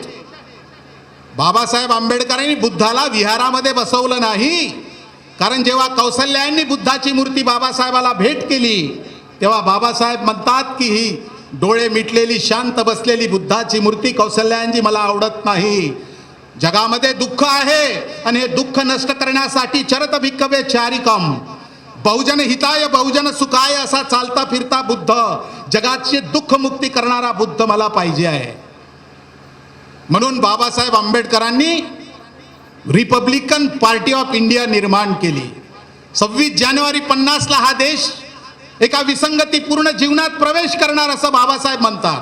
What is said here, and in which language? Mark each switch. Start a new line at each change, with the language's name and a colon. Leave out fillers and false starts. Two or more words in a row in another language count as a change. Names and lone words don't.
Marathi: बाबासाहेब आंबेडकरांनी बुद्धाला विहारामध्ये बसवलं नाही, कारण जेव्हा कौसल्यायांनी बुद्धाची मूर्ती बाबासाहेबाला भेट केली तेव्हा बाबासाहेब म्हणतात की ही डोळे मिटलेली शांत बसलेली बुद्धाची मूर्ती कौसल्यायांची मला आवडत नाही. जगामध्ये दुःख आहे आणि हे दुःख नष्ट करण्यासाठी
Pali: चरत भिक्खवे चारिकम, बहुजन हिताय बहुजन सुखाय
Marathi: असा चालता फिरता बुद्ध, जगाची दुःख मुक्ती करणारा बुद्ध मला पाहिजे आहे. म्हणून बाबासाहेब आंबेडकरांनी रिपब्लिकन पार्टी ऑफ इंडिया निर्माण केली. 26 जानेवारी 50 ला हा देश एका विसंगतीपूर्ण जीवनात प्रवेश करणार असं बाबासाहेब म्हणतात.